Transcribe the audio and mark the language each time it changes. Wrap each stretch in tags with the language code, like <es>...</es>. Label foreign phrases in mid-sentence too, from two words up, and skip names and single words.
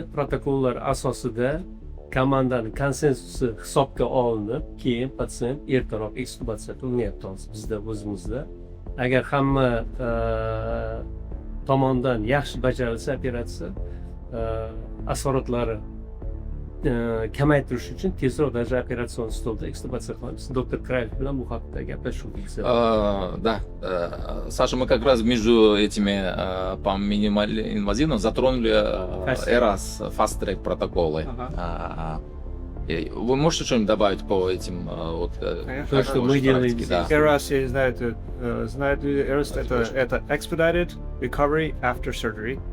<uz>Protokollar asosida komandaning konsensusi hisobga olinib, keyin patsient ertaroq ekstubatsiya qilinyapti bizda o'zimizda. Agar hamma tomonidan yaxshi bajarilsa operatsiya, asoratlari kamaytirish uchun tezroq даже operatsion stolda ekstubatsiya qilamiz. Doktor Krayev bilan bu haqda gaplashuvdik.</uz> <ru>Да, Саша, мы как раз между этими по минимально-инвазивным затронули ERAS Fast Track протоколы. Вы можете что-нибудь добавить по этим вот? То, что мы делаем здесь. ERAS, я не знаю, знает ли ERAS, это</ru> <en>Expedited Recovery After Surgery.</en>